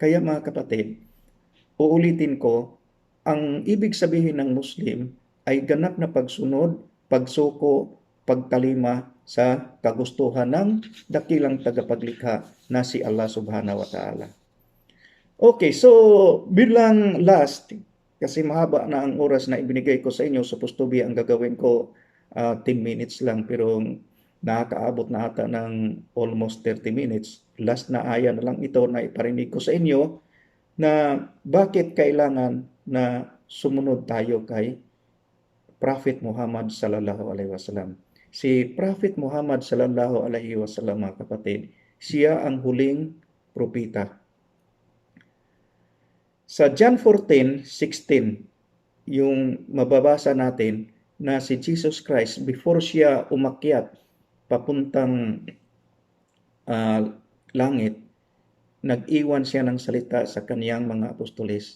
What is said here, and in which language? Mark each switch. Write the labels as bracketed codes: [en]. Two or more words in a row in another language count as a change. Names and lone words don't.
[tl] Kaya mga kapatid, uulitin ko, ang ibig sabihin ng Muslim ay ganap na pagsunod, pagsuko, pagtalima sa kagustuhan ng dakilang tagapaglikha na si Allah [ar] سبحانه وتعالى. [tl] Okay, so bilang last, kasi mahaba na ang oras na ibinigay ko sa inyo, [en] supposed to be [tl] ang gagawin ko [en] 10 minutes [tl] lang, pero nakakaabot na ata ng [en] almost 30 minutes. [tl] Last na aya na lang ito na iparinig ko sa inyo na bakit kailangan na sumunod tayo kay Prophet Muhammad [ar] صلى الله عليه وسلم. [tl] Si Prophet Muhammad [ar] صلى الله عليه وسلم, [tl] mga kapatid, siya ang huling propeta. Sa John 14:16, yung mababasa natin na si Jesus Christ, before siya umakyat papuntang langit, nag-iwan siya ng salita sa kaniyang mga apostoles.